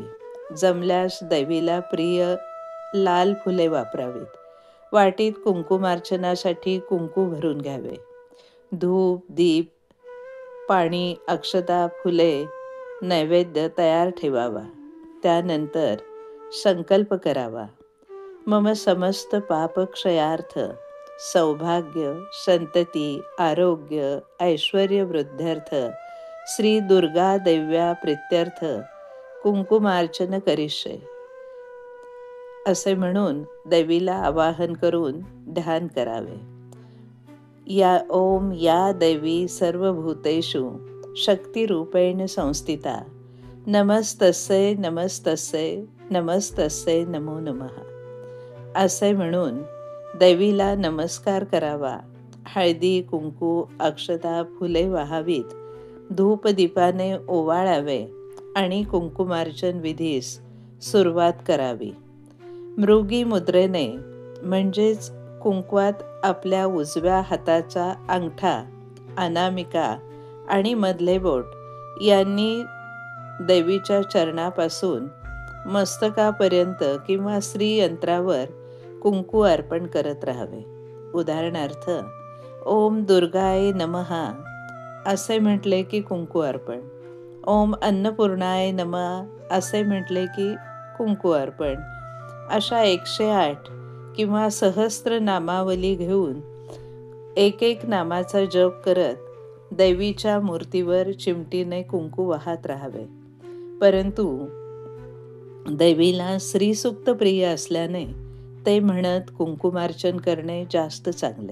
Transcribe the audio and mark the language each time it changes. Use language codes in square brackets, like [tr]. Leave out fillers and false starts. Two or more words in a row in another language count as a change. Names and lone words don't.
[mr] जमल्यास देवीला प्रिय लाल फुले वापरावीत. वाटीत कुंकुमार्चनासाठी कुंकू भरून घ्यावे. धूप, दीप, पाणी, अक्षता, फुले, नैवेद्य तयार ठेवावा. त्यानंतर संकल्प करावा. [sa] मम समस्त पापक्षयार्थ, सौभाग्य, संतती, आरोग्य, ऐश्वर्य वृद्ध्यर्थ, श्री दुर्गा देव्या प्रीत्यर्थ कुंकुमार्चन करिष्ये [mr] असे म्हणून देवीला आवाहन करून ध्यान करावे. [sa] या ओम या देवी सर्वभूतेषु शक्तिरूपेण संस्थिता, नमस्तस्यै नमस्तस्यै नमस्तस्यै नमो नमः [mr] असे म्हणून देवीला नमस्कार करावा हळदी, कुंकू, अक्षता, फुले वाहावीत, धूपदीपाने ओवाळावे आणि कुंकुमार्चन विधीस सुरुवात करावी. मृगी मुद्रेने म्हणजेच कुंकवात आपल्या उजव्या हाताचा अंगठा, अनामिका आणि मधले बोट यांनी देवीच्या चरणापासून मस्तकापर्यंत किंवा श्रीयंत्रावर कुंकू अर्पण करत राहावे. उदाहरणार्थ, [sa] ओम दुर्गाय नमः [mr] असे म्हटले की कुंकू अर्पण, [sa] ओम अन्नपूर्णाय नमः [mr] असे म्हटले की कुंकू अर्पण. अशा 108 किंवा सहस्त्र नामावली घेऊन एक एक नामाचा जप करत देवीच्या मूर्तीवर चिमटीने कुंकू वाहत राहावे. परंतु देवीला श्रीसूक्त प्रिय असल्याने ते म्हणत कुंकुमार्चन करणे जास्त चांगले.